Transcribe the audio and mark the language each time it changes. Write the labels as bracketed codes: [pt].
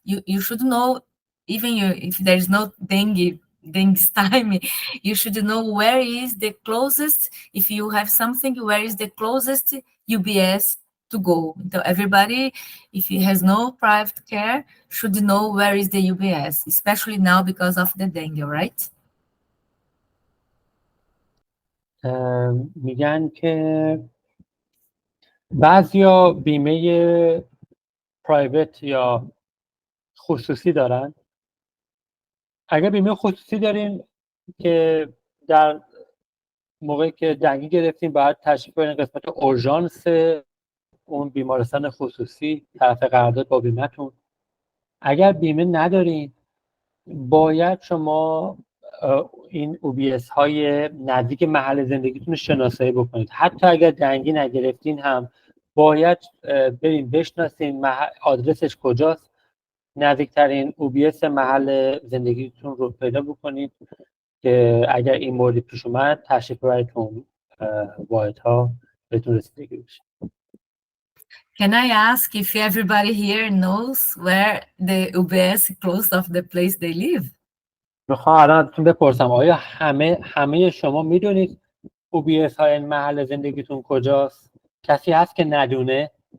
[en] You should know, even if there is no dengue time, you should know where is the closest. If you have something, where is the closest UBS to go? So everybody, if he has no private care, should know where is the UBS, especially now because of the dengue, right? [fa] میگن که بعضیا بیمه پرایوت یا خصوصی دارن. اگر بیمه خصوصی دارین که در موقعی که دنگی گرفتین باید تشریف برین قسمت اورژانس اون بیمارستان خصوصی طرف قرارداد با بیمه‌تون. اگر بیمه ندارین باید شما این OBS های نزدیک محل زندگیتون رو شناسایی بکنید. حتی اگر دنگی نگرفتین هم باید برین بشناسین آدرسش کجاست، نزدیکترین OBS محل زندگیتون رو پیدا بکنید که اگر این موردی پیش اومد تشریف ببرید اون واحدها بهتون رسیدگی بشه. [en] Can I ask if everybody here knows where the UBS close of the place they live? [fa] میخوام الان ازتون بپرسم آیا همه شما میدونید OBS های محل زندگیتون کجاست؟ کسی هست که ندونه؟